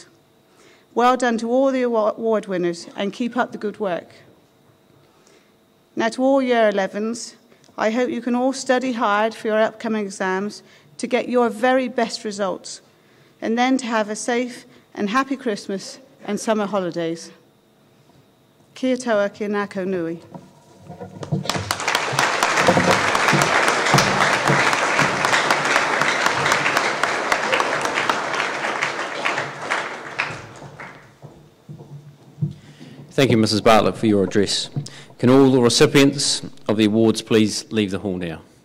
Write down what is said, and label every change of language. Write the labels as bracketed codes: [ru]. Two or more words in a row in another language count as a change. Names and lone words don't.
[en] Well done to all the award winners and keep up the good work. Now to all Year 11s, I hope you can all study hard for your upcoming exams to get your very best results and then to have a safe and happy Christmas and summer holidays. [mi] Kia toa, kia ngākau nui. [en] Thank you, Mrs. Bartlett, for your address. Can all the recipients of the awards please leave the hall now?